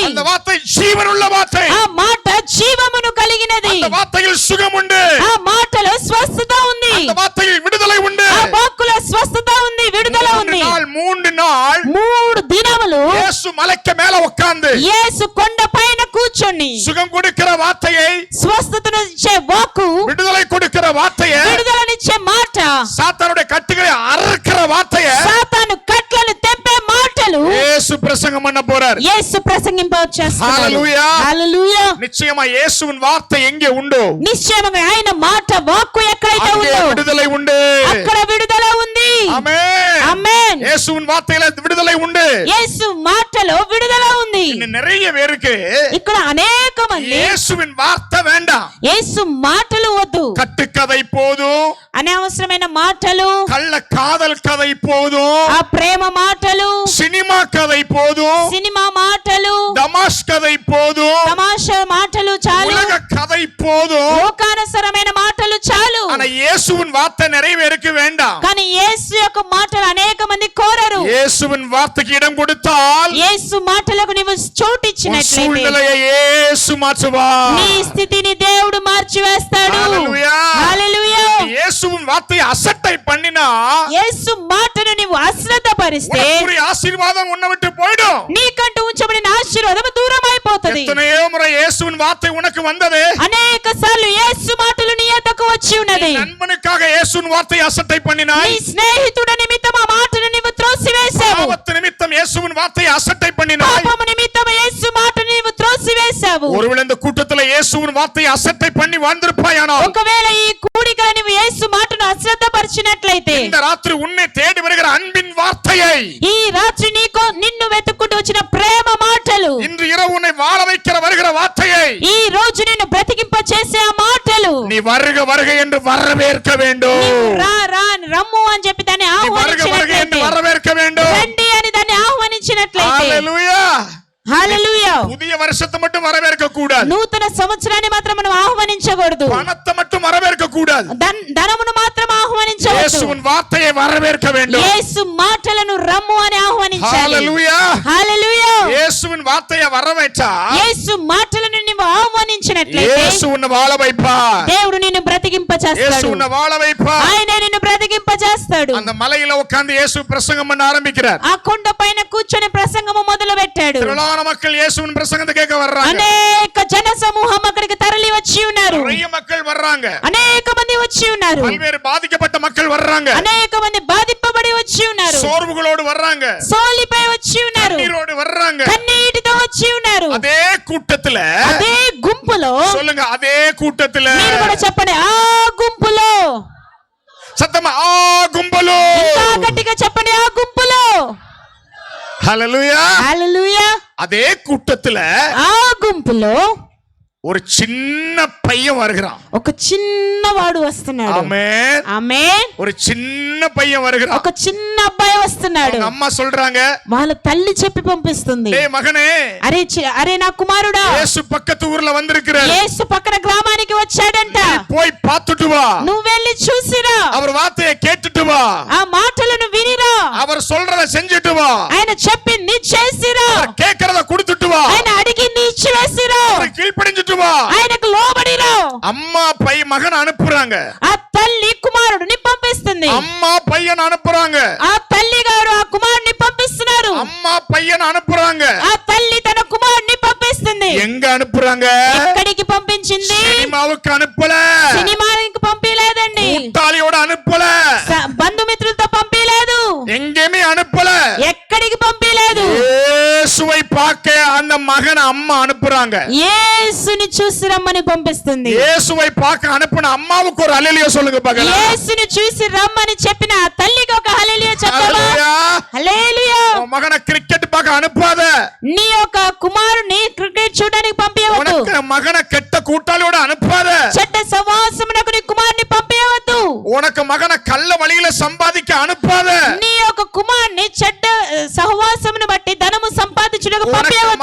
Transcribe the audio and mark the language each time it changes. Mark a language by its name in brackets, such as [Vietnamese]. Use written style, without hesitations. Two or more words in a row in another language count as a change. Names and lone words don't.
[Tamil] அந்த வார்த்தை ஜீவனுள்ள வார்த்தை. [Telugu] ఆ మాట జీవమును కలిగినది. [Tamil] அந்த வார்த்தையில் சுகம் உண்டு. [Telugu] ఆ మాటలో స్వస్థత ఉంది. [Tamil] அந்த வார்த்தையில் விடுதலை உண்டு. [Telugu] ఆ వాక్కులో స్వస్థత ఉంది, విడుదల ఉంది. [Tamil] 3 நாள் [Telugu] 3 దినములు [Tamil] இயேசு மலைக்கு மேல உட்கார்ந்து [Telugu] యేసు కొండ పైన కూర్చొని [Tamil] சுகம் கொடுக்கிற வார்த்தையை, [Telugu] స్వస్థతను ఇచ్చే వాక్కు, [Tamil] விடுதலை கொடுக்கிற வார்த்தையை, [Telugu] విడుదలనిచ్చే మాట, [Tamil] சாத்தானுடைய கட்டுகளை அறுக்கிற வார்த்தையை [Telugu] సాతాను కట్లను తెంపే మాటలు [Tamil] இயேசு பிரசங்கம் பண்ண போறார். [Telugu] యేసు ప్రసంగింపచేస్తున్నాడు. హల్లెలూయా. హల్లెలూయా. [Tamil] நிச்சயமா இயேசுவின் வார்த்தை எங்கே உண்டோ [Telugu] నిశ్చయముగా ఆయన మాట వాక్కు ఎక్కడైతే [Tamil] அங்கே [Telugu] ఉందో [Tamil] விடுதலை உண்டு. [Telugu] అక్కడ విడుదల ఉంది. [Tamil] ஆமென். [Telugu] ఆమేన్. [Tamil] இயேசுவின் வார்த்தையில விடுதலை உண்டு. [Telugu] యేసు మాటలో విడుదల ఉంది. [Tamil] இன்னும் நிறைய பேருக்கு [Telugu] ఇక్కడ అనేక మంది [Tamil] இயேசுவின் வார்த்தை வேண்டாம். [Telugu] యేసు మాటలు వద్దు. [Tamil] கட்டுக்கதை போதும். [Telugu] అనవసరమైన మాటలు, [Tamil] கள்ள காதல் கதை போதும். [Telugu] ఆ ప్రేమ మాటలు, [Tamil] சினிமா கதை போதும். [Telugu] సినిమా మాటలు, [Tamil] தமாஷ் கதை போதும். [Telugu] తమాషా మాటలు చాలు, [Tamil] உலக கதை போதும். [Telugu] లోకానుసరమైన మాటలు చాలు. [Tamil] ஆனா இயேசுவின் வார்த்தை நிறைய பேருக்கு வேண்டாம். [Telugu] కానీ యేసు యొక్క మాటలు అనేక మంది కోరరు. [Tamil] இயேசுவின் வார்த்தைக்கு இடம் கொடுத்தால் [Telugu] యేసు మాటలకు నీవు చోటిచ్చినట్లయితే [Tamil] சூழ்நிலையை இயேசு மாற்றுவார். [Telugu] నీ స్థితిని దేవుడు మార్చివేస్తాడు. హల్లెలూయా. హల్లెలూయా. [Tamil] இயேசுவின் வார்த்தையை அசட்டை பண்ணினா [Telugu] యేసు మాటను నీవు అశ్రద్ధ పరిస్తే [Tamil] உனக்குரிய ஆசீர்வாதம் உன்னை விட்டு போய்டும். [Telugu] నీకంటూ ఉంచబడిన ఆశీర్వాదం దూరం అయిపోతుంది. అయిపోతది. [Tamil] எத்தனையோ முறை இயேசுவின் வார்த்தை உனக்கு வந்தது. [Telugu] అనేక సార్లు యేసు మాటలు నీ యొద్దకు వచ్చి ఉన్నది. [Tamil] நண்பனுக்காக இயேசுவின் வார்த்தை அசட்டை பண்ணினாய். [Telugu] నీ స్నేహితుడి నిమిత్తం ఆ మాటను నీవు త్రోసివేశావు. [Tamil] பாவத்து நிமித்தம் இயேசுவின் வார்த்தை அசட்டை பண்ணினாய். [Telugu] పాపము నిమిత్తం యేసు మాటను నీవు త్రోసివేశావు. [Tamil] ஒருவேளை இந்த கூட்டத்துல இயேசுவின் வார்த்தை அசட்டை பண்ணி வாழ்ந்திருப்பாயானால், [Telugu] ఒకవేళ ఈ కూడికలో నీవు యేసు మాటను అశ్రద్ధపరిచినట్లయితే, [Tamil] இந்த ராத்திரி உன்னை தேடி வருகிற அன்பின் வார்த்தையை, [Telugu] ఈ రాత్రి నీకు నిన్ను వెతుక్కుంటూ వచ్చిన ప్రేమ మాటలు, [Tamil] இன்று இரவு உன்னை வாழ வைக்கிற வருகிற வார்த்தையை, [Telugu] ఈ రోజు నిన్ను బ్రతికింప చేసే ఆ మాటలు, [Tamil] நீ வருக வருக என்று வரவேற்க வேண்டும். [Telugu] నీవు రా రా రమ్ము అని చెప్పి దాన్ని [Tamil] நீ வருக வருக என்று [Telugu] ఆహ్వానించినట్లయితే, [Tamil] வரவேற்க வேண்டும். [Telugu] రండి అని దాన్ని ఆహ్వానించినట్లయితే, హల్లెలూయా. హల్లెలూయా. [Tamil] புதிய வருஷத்தை மட்டும் வரவேற்க கூடாது. [Telugu] నూతన సంవత్సరాన్ని మాత్రం మనం ఆహ్వానించకూడదు. [Tamil] பணத்தை மட்டும் வரவேற்க கூடாது. [Telugu] ధనమును మాత్రం ఆహ్వానించవద్దు. [Tamil] இயேசுவின் வார்த்தையை வரவேற்க வேண்டும். [Telugu] యేసు మాటలను రమ్ము అని ఆహ్వానించాలి. హల్లెలూయా. హల్లెలూయా. [Tamil] இயேசுவின் வார்த்தையை வரவேற்றா, [Telugu] యేసు మాటలను నీవు ఆహ్వానించినట్లయితే, [Tamil] இயேசு உன்னை வாழ வைப்பார். [Telugu] దేవుడు నిన్ను బ్రతికింప [Tamil] இயேசு [Telugu] చేస్తాడు. [Tamil] உன்னை வாழ வைப்பார். [Telugu] ఆయన నిన్ను బ్రతికింప చేస్తాడు. [Tamil] அந்த மலையில உட்கார்ந்து இயேசு பிரசங்கம் பண்ண ஆரம்பிக்கிறார். [Telugu] ఆ కొండ పైన కూర్చొని ప్రసంగము మొదలు పెట్టాడు. [Tamil] திரளான மக்கள் இயேசுவின் பிரசங்கத்தை கேட்க வர்றாங்க. [Telugu] అనేక జన సమూహం అక్కడికి తరలి వచ్చి ఉన్నారు. [Tamil] நிறைய மக்கள் வர்றாங்க. [Telugu] అనేక మంది వచ్చి ఉన్నారు. [Tamil] பல்வேறு பாதிக்கப்பட்ட மக்கள் வர்றாங்க. [Telugu] అనేక మంది బాధింపబడి వచ్చి ఉన్నారు. [Tamil] சோர்வுகளோடு வர்றாங்க. [Telugu] సోలిపై వచ్చి ఉన్నారు. [Tamil] கண்ணீரோடு வர்றாங்க. [Telugu] కన్నీటితో వచ్చి ఉన్నారు. [Tamil] அதே கூட்டத்துல, [Telugu] అదే గుంపులో, [Tamil] சொல்லுங்க, அதே கூட்டத்துல, [Telugu] మీరు కూడా చెప్పండి, ఆ గుంపులో, [Tamil] சத்தமா [Telugu] ఆ గుంపులో, ఇంకా గట్టిగా చెప్పండి, ఆ గుంపులో. [Tamil] ஹல்லேலூயா. [Telugu] హల్లెలూయా. [Tamil] அதே கூட்டத்துல [Telugu] ఆ గుంపులో [Tamil] ஒரு சின்ன பையன் வருகிறான். [Telugu] ఒక చిన్నవాడు వస్తున్నాడు. [Tamil] ஆமென். [Telugu] ఆమేన్. [Tamil] ஒரு சின்ன பையன் வருகிறான். [Telugu] ఒక చిన్న అబ్బాయి వస్తున్నాడు. [Tamil] அவங்க அம்மா சொல்றாங்க, [Telugu] వాళ్ళ తల్లి చెప్పి పంపిస్తుంది, [Tamil] டேய் மகனே, [Telugu] అరే నా కుమారుడా, [Tamil] இயேசு பக்கத்து ஊர்ல வந்திருக்கிறார். [Telugu] యేసు పక్కన గ్రామానికి వచ్చాడంట. [Tamil] போய் பார்த்துட்டு வா. [Telugu] నువ్వు వెళ్ళి చూసిరా. [Tamil] அவர் வார்த்தையை கேட்டுட்டு வா. [Telugu] ఆ మాటలను వినిరా. [Tamil] அவர் சொல்றத செஞ்சுட்டு வா. [Telugu] ఆయన చెప్పింది చేసిరా. [Tamil] அவர் கேட்கறத கொடுத்துட்டு வா. [Telugu] ఆయన అడిగింది ఇచ్చి వేసిరా. [Tamil] அவர் கீழ்ப்படிஞ்சிட்டு வா. [Telugu] ఆయనకు లోబడిరా. [Tamil] அம்மா மகன் அனுப்புறாங்க. [Telugu] ఆ తల్లి కుమారుడిని పంపిస్తుంది. [Tamil] அம்மா பையன் அனுப்புறாங்க. [Telugu] ఆ తల్లి గారు ఆ కుమారుడిని పంపిస్తున్నారు. [Tamil] அம்மா பையன் அனுப்புறாங்க. [Telugu] ఆ తల్లి తన కుమారుడిని పంపిస్తుంది. [Tamil] எங்க அனுப்புறாங்க? [Telugu] ఎక్కడికి పంపించింది? [Tamil] சினிமாவுக்கு அனுப்பல. [Telugu] సినిమాకి పంపించలేదండి. [Tamil] கூட்டாளியோட அனுப்பல. [Telugu] బంధుమిత్రులతో పంపించలేదు. [Tamil] எங்கேயுமே அனுப்பல. [Telugu] ఎక్కడికి పంపించలేదు. [Tamil] இயேசுவை பார்க்க அந்த மகன் அம்மா அனுப்புறாங்க. [Telugu] యేసుని చూసి రమ్మని పంపిస్తుంది. [Tamil] இயேசுவை பார்க்க அனுப்புன அம்மாவுக்கு ஒரு ஹல்லேலூயா சொல்லுங்க பார்க்கலாம். [Telugu] యేసుని చూసి రమ్మని చెప్పిన ఆ తల్లికి ఒక హల్లెలూయా చెప్పవా? హల్లెలూయా. [Tamil] உன் மகனை கிரிக்கெட் பார்க்க அனுப்பாத. [Telugu] నీ యొక్క కుమారుని క్రికెట్ చూడడానికి పంపించవద్దు. [Tamil] உனக்கு மகனை கெட்ட கூட்டாளியோட அனுப்பாத. [Telugu] చెడ్డ సహవాసమునకు నీ కుమారుని పంపించవద్దు. [Tamil] உனக்கு மகனை கள்ள வழியில சம்பாதிக்க அனுப்பாத. [Telugu] నీ యొక్క కుమారుని చెడ్డ సహవాసమును బట్టి ధనము సంపాదించుటకు పంపించవద్దు.